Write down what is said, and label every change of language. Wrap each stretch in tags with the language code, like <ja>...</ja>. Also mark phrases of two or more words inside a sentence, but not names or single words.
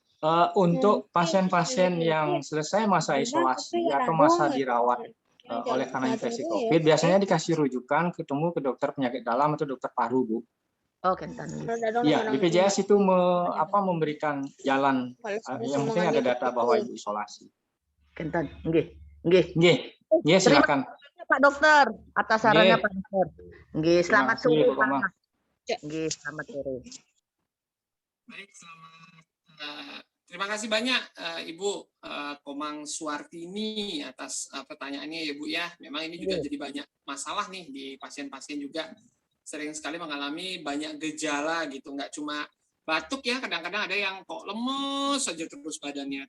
<id>Untuk pasien-pasien yang selesai masa isolasi atau masa dirawat oleh karena infeksi COVID, biasanya dikasih rujukan ketemu ke dokter penyakit dalam atau dokter paru, Bu. Oh, kentan. Iya, BPJS itu memberikan jalan, yang penting ada data bahwa ibu isolasi.</id> <ban>Kentan, nggih. Nggih. Nggih, nggih,</ban> <id>silakan. Pak Dokter, atas sarannya Nggih. Pak Dokter. Nggih, selamat Terima kasih, sore Bu Komang. Pak. Nggih, selamat sore. Baik, terima kasih banyak Ibu Komang Suartini atas pertanyaannya ya Bu ya. Memang ini juga jadi banyak masalah nih di pasien-pasien juga. Sering sekali mengalami banyak gejala gitu, nggak cuma batuk ya, kadang-kadang ada yang kok lemes saja terus badannya.</id>